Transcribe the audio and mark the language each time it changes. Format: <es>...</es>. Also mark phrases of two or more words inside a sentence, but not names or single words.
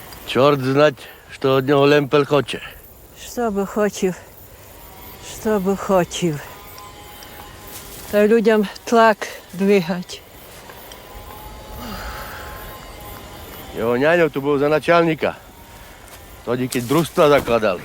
<rue>Čort znať, što od něho Lempel choče. Что бы хотів, что бы хотів. Та людям тлак двигать.</rue> <sk>Jeho ňaňo tu bol za načálnika. Todi, keď družstva zakladali.</sk>